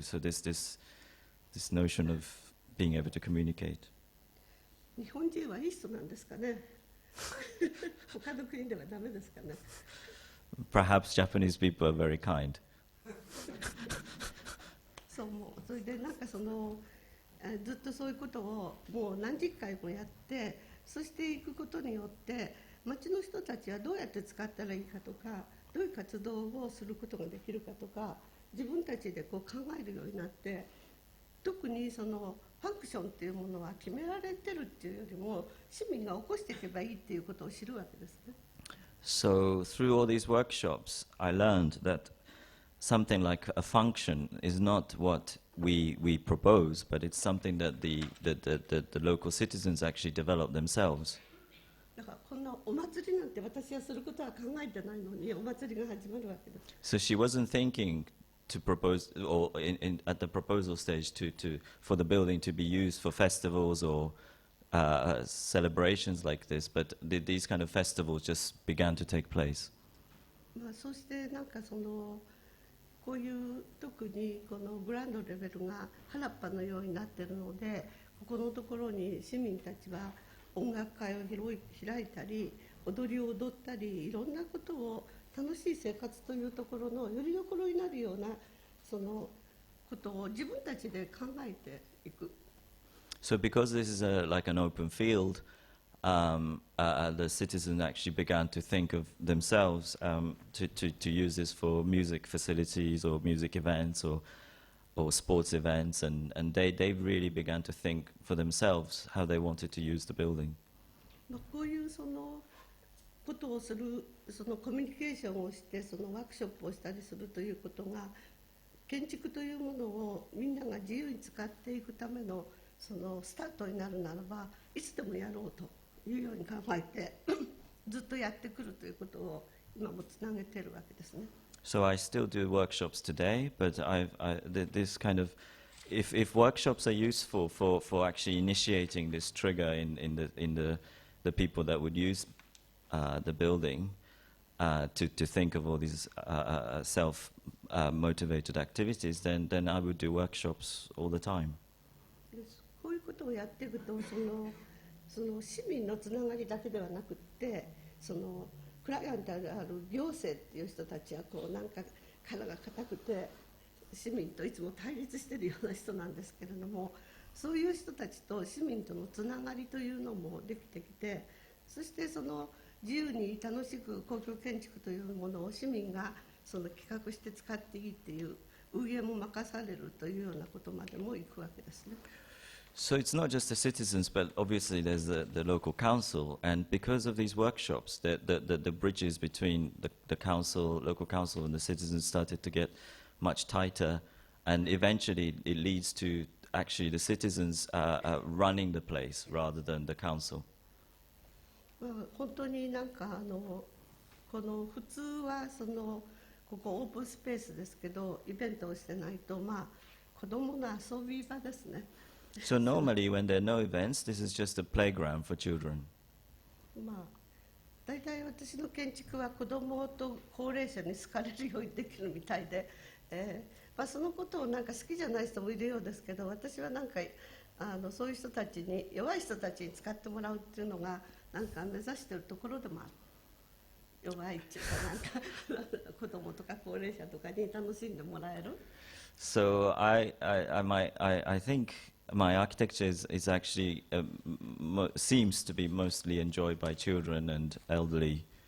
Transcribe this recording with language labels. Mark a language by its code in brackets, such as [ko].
[en] So this notion of being able to communicate. [ja] 日本人はいい人なんですかね。他の国ではダメですかね。 [en] Perhaps Japanese people are very kind. [ja] そう思う。それでなんかそのずっとそういうことをもう何十回もやって、そしていくことによって町の人たちはどうやって使ったらいいかとか、どういう活動をすることができるかとか、自分たちでこう考えるようになって、特にそのファンクションっていうものは決められてるっていうよりも市民が起こしていけばいいっていうことを知るわけですね。 [en] So through all these workshops, I learned that something like a function is not what we propose, but it's something that the local citizens actually develop themselves. [ja] だからこんなお祭りなんて私はすることは考えてないのにお祭りが始まるわけです。 [en] So she wasn't thinking to propose, or at the proposal stage, for the building to be used for festivals or celebrations like this, but these kind of festivals just began to take place. [ja] まあそしてなんかそのこういう特にこのグランドレベルが原っぱのようになっているので、ここのところに市民たちは音楽会を開いたり踊りを踊ったりいろんなことを楽しい生活というところのよりどころになるようなそのことを自分たちで考えていく。 [en] So because this is like an open field, the citizens actually began to think of themselves to use this for music facilities or music events or sports events, and they really began to think for themselves how they wanted to use the building. [ja] こういうそのことをする、そのコミュニケーションをしてそのワークショップをしたりするということが、建築というものをみんなが自由に使っていくためのそのスタートになるならば、いつでもやろうというように考えてずっとやってくるということを今もつなげているわけですね。 [en] So I still do workshops today, but this kind of, if workshops are useful for actually initiating this trigger in the people that would use the building to think of all these self-motivated activities, then I would do workshops all the time. [ja] こういうことをやっていくと、その市民のつながりだけではなくって、そのクライアントである行政っていう人たちはこうなんか殻が硬くて市民といつも対立しているような人なんですけれども、そういう人たちと市民とのつながりというのもできてきて、そしてその自由に楽しく公共建築というものを市民がその企画して使っていいっていう運営も任されるというようなことまでもいくわけですね。 [en] So it's not just the citizens, but obviously there's the local council, and because of these workshops, the bridges between the council, local council, and the citizens started to get much tighter, and eventually it leads to actually the citizens running the place rather than the council. [ja] 本当になんかこの普通はここオープンスペースですけど、イベントをしてないと子供の遊び場ですね。 [en] So normally when there are no events, this is just a playground for children. [ja] 大体私の建築は子供と高齢者に好かれるようにできるみたいで、そのことをなんか好きじゃない人もいるようですけど、私はなんかそういう人たちに、弱い人たちに使ってもらうっていうのがなんか目指しているところでもある。弱いっていうかなんか子供とか高齢者とかに楽しんでもらえる。 [en] So I think my architecture is actually seems to be mostly enjoyed by children and elderly.